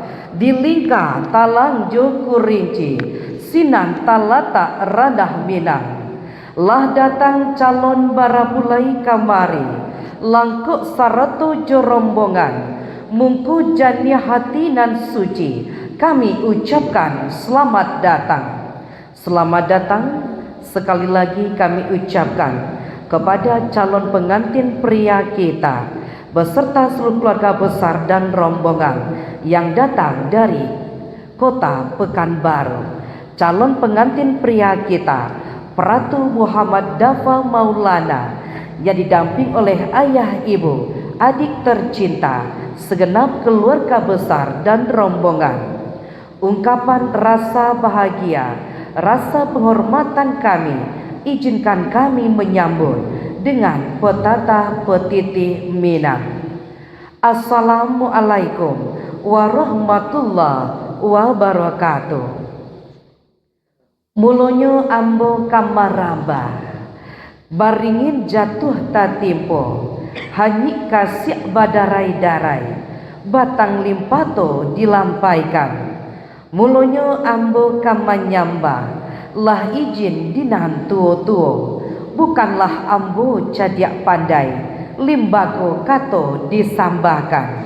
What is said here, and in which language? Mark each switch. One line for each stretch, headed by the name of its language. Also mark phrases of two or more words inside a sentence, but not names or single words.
Minangkabau: Dilingka talang jo kurinci, sinan talata randah minang. Lah datang calon bara pulai kamari, langkuk saratu jo rombongan. Mungku jania hati nan suci,
Indonesian: kami ucapkan selamat datang. Selamat datang sekali lagi kami ucapkan kepada calon pengantin pria kita beserta seluruh keluarga besar dan rombongan yang datang dari kota Pekanbaru. Calon pengantin pria kita Pratu Muhammad Dafa Maulana yang didamping oleh ayah ibu, adik tercinta, segenap keluarga besar dan rombongan. Ungkapan rasa bahagia, rasa penghormatan kami, izinkan kami menyambut dengan petata petiti Minang.
Arabic: السلام عليكم ورحمة الله وبركاته.
Minangkabau: Mulonyo ambo kamaramba, baringin jatuh tatimpo, hanyik kasih badarai-darai, batang limpato dilampaikan. Mulonyo ambo kamanyamba, lah izin dinan tuo-tuo, bukanlah ambo cadiak pandai, limbago kato disambahkan.